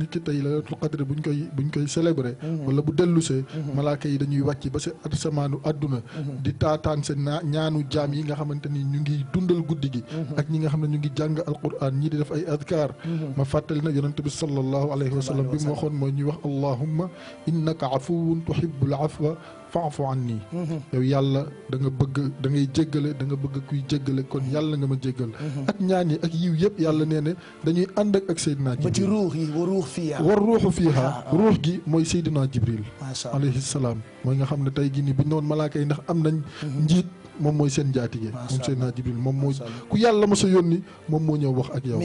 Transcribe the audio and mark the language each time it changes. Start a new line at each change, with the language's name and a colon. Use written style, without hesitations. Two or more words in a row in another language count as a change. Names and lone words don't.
Wolof: nit ki tey
Arabic: ليلة القدر
Wolof: buñ koy célébrer wala bu dellusee malaaka yi dañuy wàcc ba si asamaanu àdduna di taataan seen ñaanu jaam yi nga xamante ni ñu ngi dundal guddi gi ak ñi nga xam ne ñu ngi jàng alquran ñii di def ay adkaar ma fàttali na yonente bi
Arabic: صلى الله عليه وسلم
Wolof: bi mu waxoon mooy ñuy wax
Arabic: اللهم إنك عفو تحب العفو فاعف عني
Wolof: yow yàlla da nga bëgg da ngay jéggale da nga bëgg kuy jéggale kon yàlla nga ma jéggal ak ñaan yi ak yiw yëpp yàlla nee ne dañuy ànd ak Seydina Jibril ba ci ruux yi
Arabic: والروح فيها
Wolof: ruux gi mooy Seydina Jibril
Arabic: عليه السلام
Wolof: mooy nga xam ne tey gi ni bu ñu doon malaaka yi ndax am nañ njiit moom mooy seen njaatige moom Seydina Jibril moom mooy ku yàlla ma sa yónni moom moo ñëw wax ak yow